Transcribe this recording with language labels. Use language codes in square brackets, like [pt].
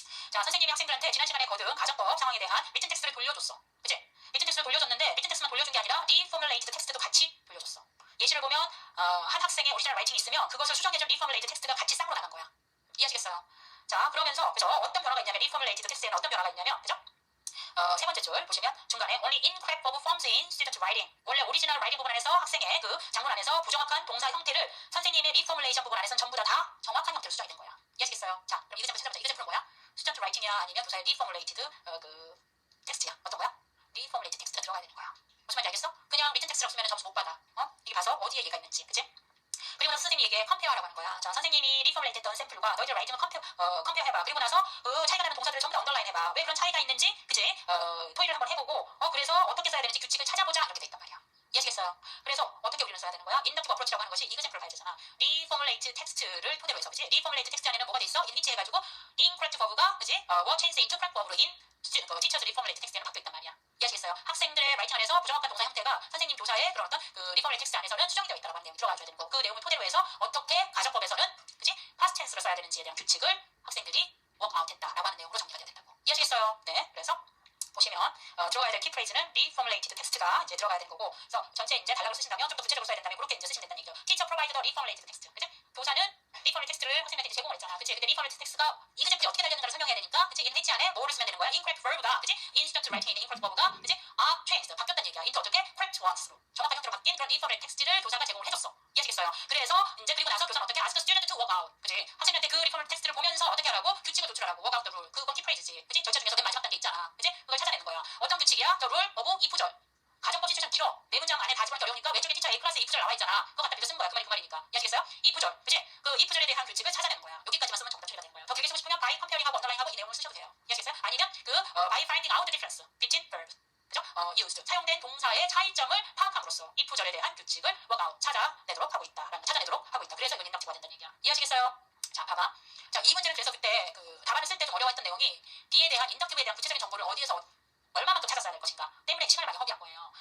[ko] 자, 선생님이 학생들한테 지난 시간에 거둔 가정법 상황에 대한 리튼 텍스트를 돌려줬어. 그치? 리튼 텍스트를 돌려줬는데 리튼 텍스트만 돌려준 게 아니라 리포뮬레이티드 텍스트도 같이 돌려줬어. 예시를 보면 한 학생의 오리지널 라이팅이 있으면 그것을 수정해준 리포뮬레이티드 텍스트가 같이 쌍으로 나간 거야. 이해하시겠어요? 자, 그러면서 그죠? 어떤 변화가 있냐면 리포뮬레이티드 텍스트에는 어떤 변화가 있냐면 그죠? 세 번째 줄 보시면 중간에 [en] only incorrect verb forms in student writing. [ko] 원래 오리지널 라이팅 부분 안에서 학생의 그 작문 안에서 부정확한 동사 형태를 선생님의 리포뮬레이션 부분 안에서는 전부 다 정확한 형태로 수정이 된 거야. 이해하시겠어요? 자, 그럼 이거 찾아보자. 이거 는 뭐야? 스튜던트 라이팅이야 아니면 도사의 리포뮬레이티드 그 텍스트야. 어떤 거야? 리포뮬레이티드 텍스트가 들어가야 되는 거야. 무슨 말인지 알겠어? 그냥 리튼 텍스트라고 쓰면 점수 못 받아. 이게 봐서 어디에 얘가 있는지, 그치? 그리고 나서 선생님이 이게 컴페어라고 하는 거야. 자, 선생님이 리포뮬레이트 했던 샘플과 너희들 라이팅을 컴페어 해봐. 그리고 나서 그 차이가 나는 동사들을 전부 다 언더라인 해봐. 왜 그런 차이가 있는지, 그치? 토의를 한번 해보고, 그래서 어떻게 써야 되는지 규칙을 찾아보자. 이렇게 돼 있단 말이야. 이해하시겠어요? 그래서 어떻게 우리는 써야 되는 거야? 인덕티브 어프로치라고 하는 것이 이그샘플을 봐야 되잖아. 리포뮬레이트 텍스트를 토대로 해서, 그치? 리포뮬레이트 텍스트 안에는 뭐가 돼 있어? 인위치 해가지고 incorrect verb가, 그치? [en] what change into correct verb로 in teachers 리포뮬레이트 텍스트에는 [ko] 박혀 있단 말이야. 이해하시겠어요? 학생들의 라이팅 안에서 부정확한 동사 형태가 선생님 교사의 그런 어떤 그 리포뮬레이트 텍스트 안에서는 수정이 되어 있다라고 하는 내용이 들어가줘야 되는 거. 그 내용을 토대로 해서 어떻게 가정법에서는, 그치? past tense로 써야 되는지에 대한 규칙을 학생들이 workout 했다라고 하는 내용으로 정리가 돼야 된다고. 이해하시겠어요? 네. 그래서 보시면 들어가야 될 키프레이즈는 reformulated 텍스트가 이제 들어가야 되는 거고, 그래서 전체 이제 단락을 쓰신다면 좀 더 구체적으로 써야 된다면 그렇게 이제 쓰시면 된다는 얘기죠. [en] Teacher provide the reformulated text. 그치? [ko] 교사는 reformulated 텍스트를 학생한테 제공을 했잖아. 그치? 근데 reformulated 텍스트가 이그젠플이 어떻게 달렸는가를 설명해야 되니까, 그치? [en] in which [ko] 안에 뭐를 쓰면 되는 거야? incorrect verb가, 그치? [en] in student writing에 있는 incorrect verb가, 그치? are changed, [ko] 바뀌었다는 얘기야. [en] into 어떻게? correct ones로. [ko] 정확한 형태로 바뀐 그런 reformulated 텍스트를 교사가 제공을 해줬어. 이해하시겠어요? 그래서 이제 그리고 나서 교사는 어떻게? [en] ask the student to work out. [ko] 그치? 학생한테 그 reformulated 텍스트를 보면서 어떻게 하라고? 규칙을 도출하라고. [en] work out the rule. [ko] 그건 키프레이즈지. 그치? 절차 중에서 맨 마지막 단계 있잖아. 그치? 그걸 찾아내는 거야. 어떤 규칙이야? [en] The rule of [ko] if절. 가정법 시추 좀 길어. 네 문장 안에 다 집어넣기 어려우니까 왼쪽에 티처 A 클래스 if절 나와 있잖아. 그거 갖다 밑에 쓴 거야. 그 말이 그 말이니까. 이해하시겠어요? if절. 그치? 그 if절에 대한 규칙을 찾아내는 거야. 여기까지만 쓰면 정답 처리가 되는 거야. 더 길게 쓰고 싶으면 by comparing하고 언더라인하고 이 내용을 쓰셔도 돼요. 이해하시겠어요? [en] 아니면 그 by finding out the difference between verbs. [ko] 그죠? used. 사용된 동사의 차이점을 파악함으로써 if절에 대한 규칙을 workout. 찾아내도록 하고 있다. 그래서 이건 인덕티브가 된다는 얘기야. 이해하시겠어요? 자, 봐봐. 자, 이 문제는 그래서 그때 그 답안을 쓸 때 좀 어려웠던 내용이 D에 대한 인덕티브에 대한 구체적인 정보를 어디에서 얼마만큼 찾았어야 될 것인가 때문에 시간을 많이 허비한 거예요.